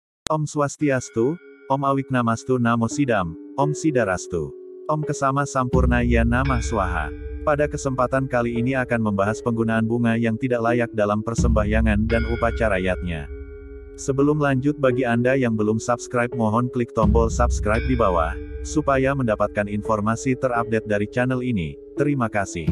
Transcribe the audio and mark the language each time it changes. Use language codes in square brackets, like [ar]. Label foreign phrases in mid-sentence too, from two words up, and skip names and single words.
[sa] Om Swastiastu, Om Awiknamastu Namo Sidam, Om Sidarastu. Om Kesama Sampurnaya Namah Swaha. [id] Pada kesempatan kali ini akan membahas penggunaan bunga yang tidak layak dalam persembahyangan dan upacara yatnya. Sebelum lanjut, bagi Anda yang belum subscribe mohon klik tombol subscribe di bawah, supaya mendapatkan informasi terupdate dari channel ini. Terima kasih.